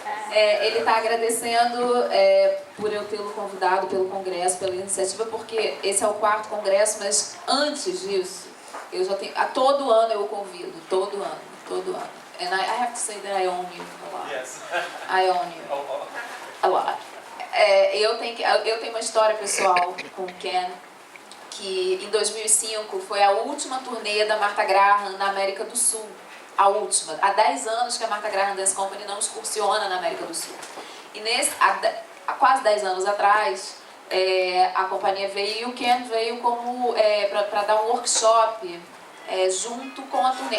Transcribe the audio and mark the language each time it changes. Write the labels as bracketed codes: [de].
[pt] Ele está agradecendo por eu tê-lo convidado pelo Congresso, pela iniciativa, porque esse é o 4º Congresso, mas antes disso, eu já tenho, todo ano eu o convido, todo ano. [en] And I have to say that I own you a lot. Yes. I own you a lot. [pt] Eu tenho uma história pessoal com o Ken, que em 2005 foi a última turnê da Martha Graham na América do Sul. A última. Há 10 anos que a Martha Graham Dance Company não excursiona na América do Sul. E há quase 10 anos atrás, a companhia veio e o Ken veio para dar um workshop junto com a turnê.